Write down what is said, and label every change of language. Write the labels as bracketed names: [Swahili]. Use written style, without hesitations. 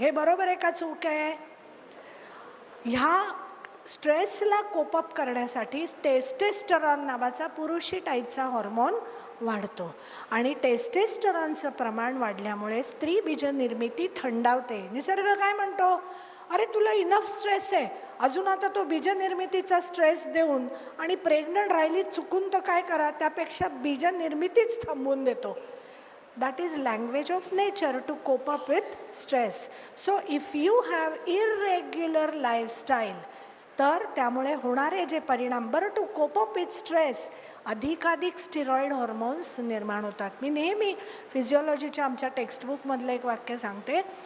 [Marathi] हे बरोबर आहे का चूक आहे? ह्या स्ट्रेसला कोपअप करण्यासाठी टेस्टेस्टरॉन नावाचा पुरुषी टाईपचा हॉर्मोन वाढतो आणि टेस्टेस्टरॉनचं प्रमाण वाढल्यामुळे स्त्री बीजनिर्मिती थंडावते. निसर्ग काय म्हणतो? अरे तुला इनफ स्ट्रेस आहे, अजून आता तो बीजनिर्मितीचा स्ट्रेस देऊन आणि प्रेग्नंट राहिली चुकून तर काय करा, त्यापेक्षा बीजनिर्मितीच थांबवून देतो. [English] That is language of nature to cope up with stress. So if you have irregular lifestyle, [Marathi] तर त्यामुळे होणारे जे परिणाम, बरं [English] to cope up with stress [Marathi] अधिकाधिक स्टिरॉइड हॉर्मोन्स निर्माण होतात. मी नेहमी फिजिओलॉजीच्या आमच्या टेक्स्टबुकमधलं एक वाक्य सांगते.